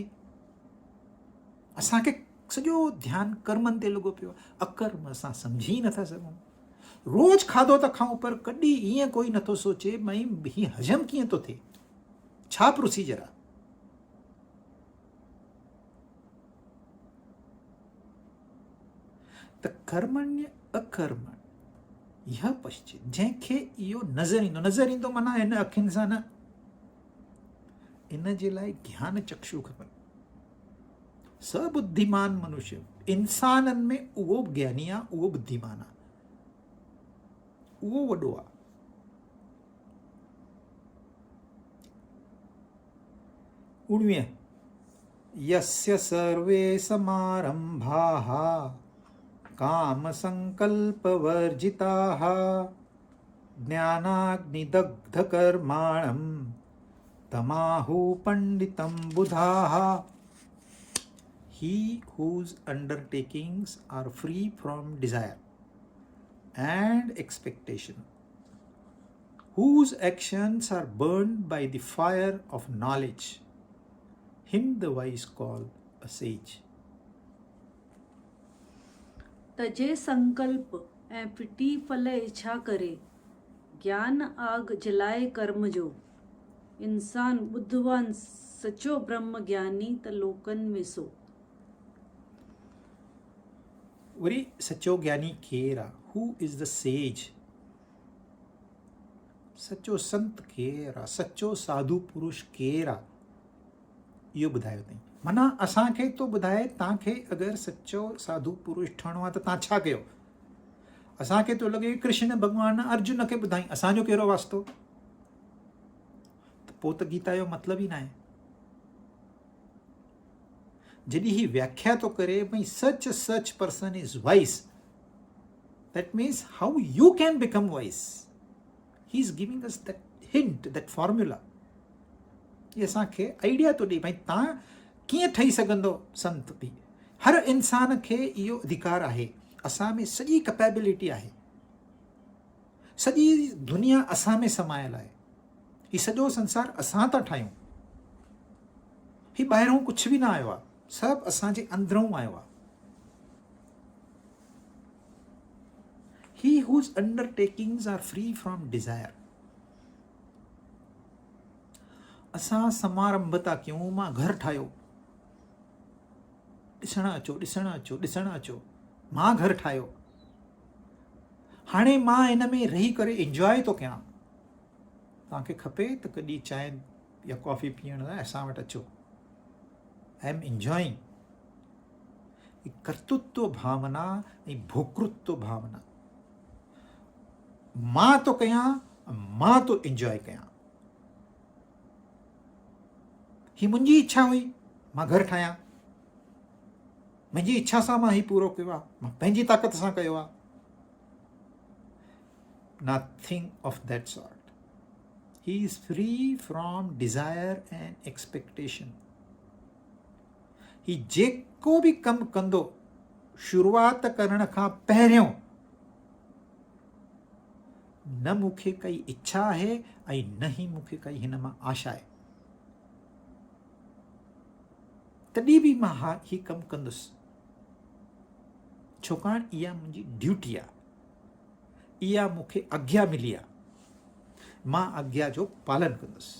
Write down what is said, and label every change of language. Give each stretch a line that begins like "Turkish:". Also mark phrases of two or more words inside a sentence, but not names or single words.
Sindhi: असांखे सॼो ध्यानु कर्मनि ते लॻो पियो आहे, अकर्म असां सम्झी ई नथा सघूं। रोज़ खाधो था खाऊं, पर कॾहिं ईअं कोई नथो सोचे भई हीअ हजम कीअं थो थिए, छा प्रोसीजर आहे।
Sanskrit: त कर्मण्य अकर्मण्य यह पश्चित,
Sindhi: जंहिंखे इहो नज़र ईंदो माना हिन अखियुनि सां न, इन जे लाइ ज्ञान चक्षु खपनि। सबुद्धिमान मनुष्य, इंसाननि में उहो ज्ञानी आहे, उहो बुद्धिमान आहे, उहो वॾो आहे। उणिवीह,
Sanskrit: यस्य सर्वे समारंभाः काम संकल्प वर्जिताः ज्ञानाग्निदग्ध कर्माणं तमाहु पंडितं बुधाः।
English: He whose undertakings are free from desire and expectation, whose actions are burned by the fire of knowledge, him the wise call a sage.
Sindhi: तजे संकल्प ऐं फिटी फल इच्छा करे, ज्ञान आग जलाए कर्म जो, इंसान बुद्धवान सचो ब्रह्म ज्ञानी त लोकनि में सो। वरी सचो ज्ञानी केरु आहे?
English: Who is the sage.
Sindhi: सचो संत केरु आहे? सचो साधु पुरुष केरु आहे? इहो ॿुधायो अथई। माना असांखे तो ॿुधाए तव्हांखे अगरि सचो साधु पुरुष ठहिणो आहे त तव्हां छा कयो। असांखे तो लॻे कृष्ण भॻवानु अर्जुन खे ॿुधाई, असांजो कहिड़ो वास्तो? त पोइ त गीता जो मतिलबु ई न आहे। जॾहिं ही व्याख्या तो करे भई
English: such person is wise, that means how you can become wise. He is giving us that hint, that formula.
Sindhi: ये असांखे आइडिया तो ॾे भई तव्हां कीअं ठही सघंदो संत बि। हर इंसान खे इहो अधिकार आहे, असां में सॼी कैपेबिलिटी आहे, सॼी दुनिया असां में समायल आहे, ही सॼो संसार असां था ठाहियूं, ही ॿाहिरों कुझु बि न आयो आहे, सभु असांजे अंदरूं आयो आहे।
English: He whose undertakings are free from desire.
Sindhi: असां समारंभ था कयूं, मां घर ठाहियो, ॾिसण अचो, मां घर ठाहियो, हाणे मां हिन में रही करे इंजॉय थो कयां। तव्हांखे खपे त कॾहिं चांहि या कॉफ़ी पीअण लाइ असां वटि अचो,
English: I am enjoying.
Sindhi: कर्तृत्व भावना ऐं भोक्तृत्व भावना, मां तो कयां, मां तो एंजॉय कयां। ही मुंहिंजी इच्छा हुई, मां घर ठाहियां, मुंहिंजी इच्छा सां मां ही पूरो कयो आहे, मां पंहिंजी ताक़त सां कयो आहे।
English: Nothing of that sort. He is free from desire and expectation.
Sindhi: ही जेको बि कमु कंदो शुरूआत करण खां पहिरियों न मूंखे काई इच्छा आहे ऐं न ही मूंखे काई हिन मां आशा आहे, तॾहिं बि मां ही कमु कंदुसि, छाकाणि इहा मुंहिंजी ड्यूटी आहे, इहा मूंखे आज्ञा मिली आहे, मां आज्ञा जो पालन कंदुसि।